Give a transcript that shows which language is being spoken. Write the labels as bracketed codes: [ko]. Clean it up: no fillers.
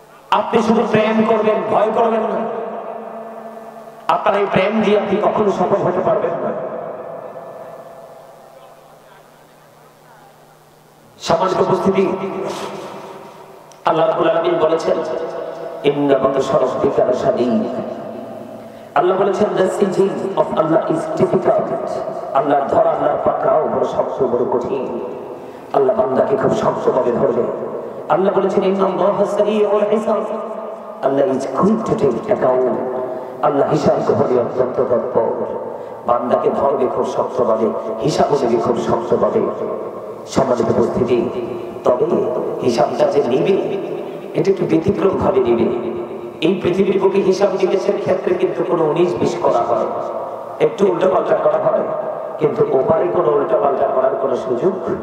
[bn] আপনি শুধু প্রেম করবেন, ভয় করবেন না। আপনার এই প্রেম দিয়ে আপনি কখনো সফল হতে পারবেন না। সম্মানিত উপস্থিতি, আল্লাহ রাব্বুল আলামিন বলেছেন [ar] ইন্না বাতশা রাব্বিকা লাশাদীদ। [bn] আল্লাহ বলেছেন [en] the siege of Allah is difficult। [bn] আল্লাহর ধরা, আল্লাহর পাকড়াও বড় শক্ত, বড় কঠিন। আল্লাহ বান্দাকে খুব শক্তভাবে ধরবে। আল্লাহ বলেছেন [ar] ইন্নাল্লাহা সারিউল হিসাব। [en] Allah is quick to take account। [bn] আল্লাহ হিসাব গ্রহণে অত্যন্ত তৎপর। বান্দাকে ধরবে খুব শক্তভাবে, হিসাব নেবে খুব শক্তভাবে। সম্মানিত উপস্থিতি, তবে হিসাবটা যে নিবে এটা একটু ব্যতিক্রম ভাবে নিবে। এই পৃথিবীর বুকে হিসাব নিকেশের ক্ষেত্রে কিন্তু কোনো 19-20 করা হয়, একটু উল্টাপাল্টা করা হয়, কিন্তু ওপারে কোনো উল্টাপাল্টা করার কোনো সুযোগ।